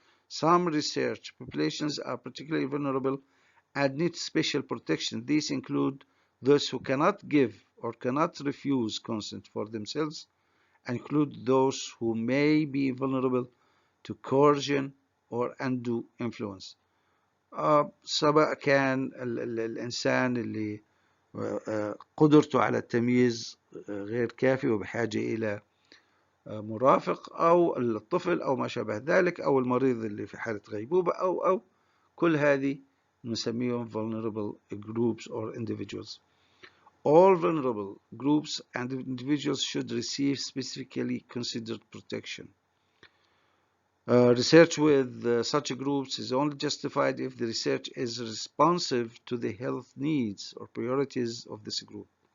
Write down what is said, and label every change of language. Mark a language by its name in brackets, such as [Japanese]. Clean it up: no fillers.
[English] Some research populations are particularly vulnerable and need special protection. These include those who cannot give or cannot refuse consent for themselves, and include those who may be vulnerable to coercion or undue influence. [Arabic] سواء كان الإنسان اللي قدرته على التمييز غير كافي وبحاجة إلى مرافق، أو الطفل أو ما شابه ذلك، أو المريض اللي في حالة غيبوبة، أو كل هذه نسميهم [English] vulnerable groups or individuals. All vulnerable groups and individuals should receive specifically considered protection. Research with such groups is only justified if the research is responsive to the health needs or priorities of this group.